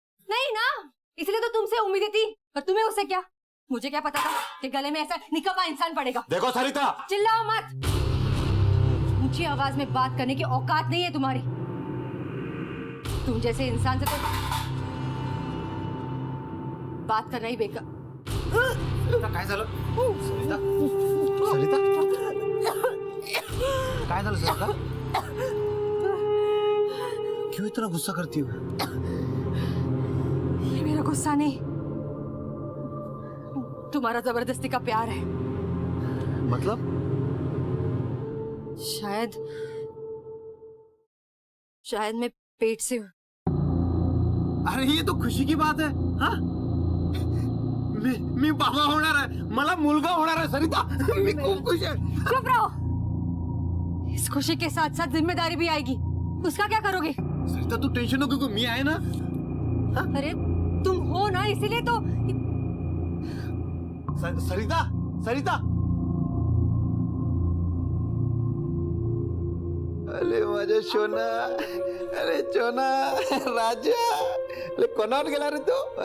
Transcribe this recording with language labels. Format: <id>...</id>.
<hi>नहीं ना, इसलिए तो तुमसे उम्मीदें थी, पर तुम्हें उससे क्या? मुझे क्या पता था कि गले में ऐसा निकम्मा इंसान पड़ेगा। देखो सरिता, चिल्लाओ मत, ऊंची आवाज में बात करने की औकात नहीं है तुम्हारी। तुम जैसे इंसान से तो बात करना ही बेकार।</hi> <mr>काय झालं? सरिता, सरिता, काय झालं सरिता?</mr> <hi>क्यों इतना गुस्सा करती हो? ये मेरा गुस्सा नहीं, तुम्हारा जबरदस्ती का प्यार है। मतलब? शायद मैं पेट से हूँ। अरे ये तो खुशी की बात है। हाँ?</hi> <mr>मी बाबा होणार आहे, मला मुलगा होणार आहे सरिता। मी खूप खुश आहे।</mr> <hi>चुप रहो, इस खुशी के साथ साथ जिम्मेदारी भी आएगी। उसका क्या करोगे?</hi> <mr>सरिता तू टेंशन नको घेऊ, मी आहे ना।</mr> <hi>अरे तुम हो ना, इसीलिए तो।</hi> <mr>सरिता, सरिता, अरे माझ्या सोना, अरे सोना राजा, अरे कोणावर गेला रे तू?</mr>